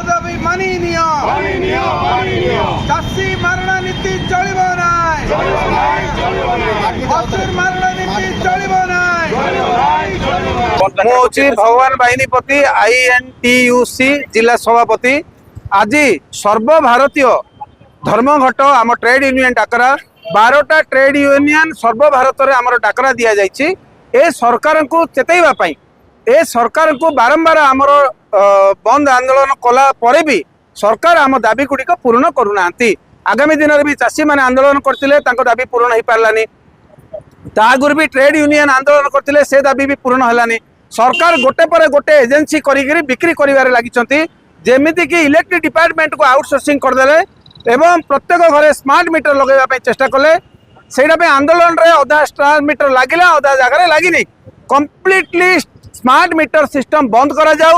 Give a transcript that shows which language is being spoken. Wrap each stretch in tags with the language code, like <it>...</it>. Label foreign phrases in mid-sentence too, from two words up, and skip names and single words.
<or>ଦାବି ମାନି ନିଅ ଚାଷୀ ମାରଣ ନୀତି ଚଳିବ ନାହିଁ ଅସୁର ମାରଣ ନୀତି ଚଳିବ ନାହିଁ। ମୁଁ ହେଉଛି ଭଗବାନ ବାହିନୀପତି INTUC ଜିଲ୍ଲା ସଭାପତି। ଆଜି ସର୍ବଭାରତୀୟ ଧର୍ମଘଟ ଆମ ଟ୍ରେଡ୍ ୟୁନିୟନ ଡାକରା 12ଟା ଟ୍ରେଡ୍ ୟୁନିୟନ ସର୍ବଭାରତରେ ଆମର ଡାକରା ଦିଆଯାଇଛି ଏ ସରକାରଙ୍କୁ ଚେତାଇବା ପାଇଁ। ଏ ସରକାରଙ୍କୁ ବାରମ୍ବାର ଆମର ବନ୍ଦ ଆନ୍ଦୋଳନ କଲା ପରେ ବି ସରକାର ଆମ ଦାବି ଗୁଡ଼ିକ ପୂରଣ କରୁନାହାନ୍ତି। ଆଗାମୀ ଦିନରେ ବି ଚାଷୀମାନେ ଆନ୍ଦୋଳନ କରିଥିଲେ ତାଙ୍କ ଦାବି ପୂରଣ ହେଇପାରିଲାନି। ତା ଆଗରୁ ବି ଟ୍ରେଡ୍ ୟୁନିୟନ ଆନ୍ଦୋଳନ କରିଥିଲେ ସେ ଦାବି ବି ପୂରଣ ହେଲାନି। ସରକାର ଗୋଟେ ପରେ ଗୋଟେ ଏଜେନ୍ସି କରି ବିକ୍ରି କରିବାରେ ଲାଗିଛନ୍ତି ଯେମିତି</or> <en>electric department</en> <or>କୁ ଆଉଟସୋର୍ସିଂ କରିଦେଲେ ଏବଂ ପ୍ରତ୍ୟେକ ଘରେ</or> <en>smart meter</en> <or>ଲଗେଇବା ଚେଷ୍ଟା କଲେ ସେ ଆନ୍ଦୋଳନ ରେ ଅଧା</or> <en>smart meter</en> <or>ଲାଗିଲା ଅଧା ଜାଗା ଲାଗିନି</or> <en>completely smart meter system</en> <or>ବନ୍ଦ କରାଯାଉ।</or>